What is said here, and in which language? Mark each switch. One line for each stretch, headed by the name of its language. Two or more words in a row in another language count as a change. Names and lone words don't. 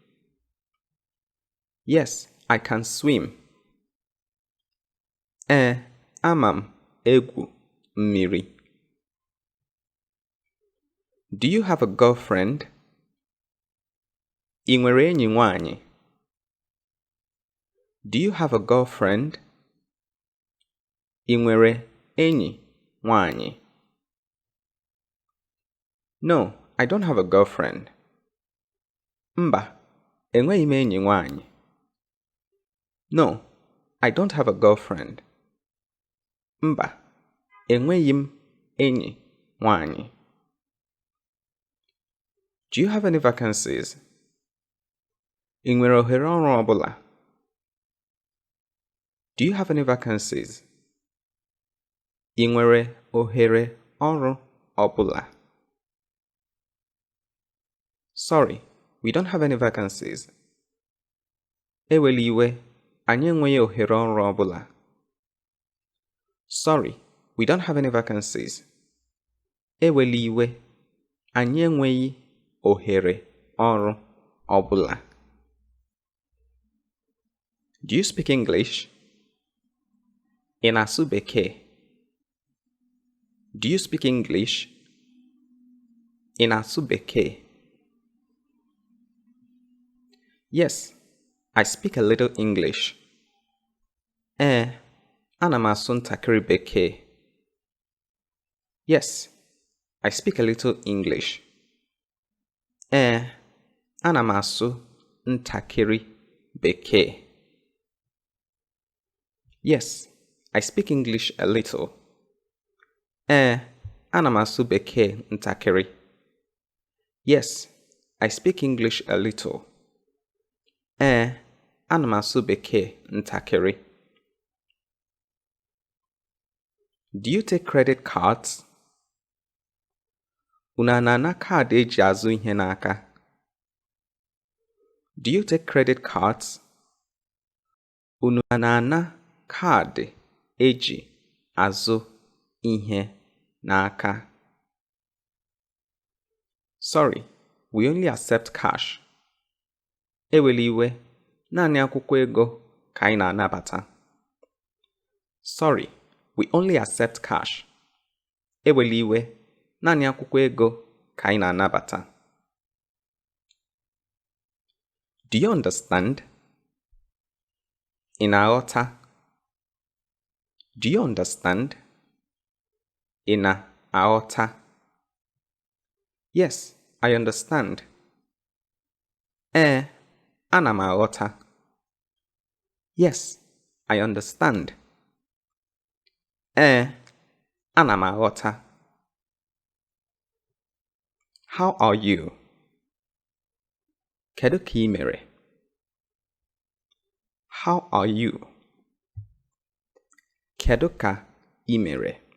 English: Yes, I can swim.
Igbo: Ama m egwu mmiri.
English: Do you have a girlfriend?
Igbo: Ị nwere enyi nwanyị?
English: Do you have a girlfriend?
Igbo: Ị nwere enyi nwanyị?
English: No, I don't have a girlfriend.
Igbo: Mba, enweghị m enyi nwanyị.
English: No, I don't have a girlfriend.
Igbo: Mba, enweghị m enyi nwanyị.
English: Do you have any vacancies?
Igbo: Ị nwere ohere ọrụ ọ bụla?
English: Do you have any vacancies?
Igbo: Ị nwere ohere ọrụ ọ bụla?
English: Sorry, we don't have any vacancies.
Igbo: Ewela iwe, anyị enweghị ohere ọrụ ọ bụla.
English: Sorry, we don't have any vacancies.
Igbo: Ewela iwe, anyị enweghị ohere ọrụ ọ bụla.
English: Do you speak English?
Igbo: Ị na-asụ Bekee?
English: Do you speak English?
Igbo: Ị na-asụ Bekee?
English: Yes, I speak a little English.
Igbo: Ana m asụ ntakịrị Bekee.
English: Yes, I speak a little English.
Igbo: Ana m asụ ntakịrị Bekee.
English: Yes, I speak English a little.
Igbo: Ana m asụ Bekee ntakịrị.
English: Yes, I speak English a little.
Igbo: Ana m asụ Bekee ntakịrị.
English: Do you take credit cards?
Igbo: Unu ana kaadị eji azụ ihe n'aka?
English: Do you take credit cards?
Igbo: Unu ana kaadị eji azụ ihe n'aka?
English: Sorry, we only accept cash.
Igbo: Ewela iwe, naanị akwụkwọ ego ka anyị na-anabata.
English: Sorry, we only accept cash.
Igbo: Ewela iwe, naanị akwụkwọ ego ka anyị na-anabata.
English: Do you understand?
Igbo: Ị na-aghọta?
English: Do you understand?
Igbo: Ị na-aghọta?
English: Yes, I understand.
Igbo: Ana m aghọta.
English: Yes, I understand.
Igbo: Ana m aghọta.
English: How are you?
Igbo: Kedu ka ị mere?
English: How are you?
Igbo: Kedu ka ị mere?